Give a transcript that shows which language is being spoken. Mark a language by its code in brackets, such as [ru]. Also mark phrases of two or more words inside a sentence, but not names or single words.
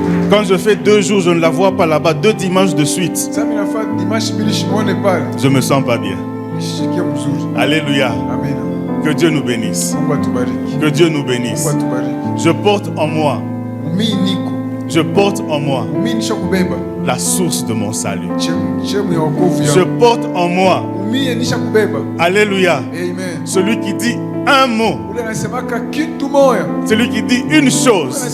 [fr] Quand je fais 2 jours, je ne la vois pas là-bas, 2 dimanches de suite, je me sens pas bien. Alléluia. Amen. Que Dieu nous bénisse. [sw] Mungu atubariki. [fr] Que Dieu nous bénisse. [sw] Mungu atubariki. [fr] Je porte en moi. Je porte en moi la source de mon salut. Je porte en moi. Alléluia. Amen. Celui qui dit un mot. Celui qui dit une chose.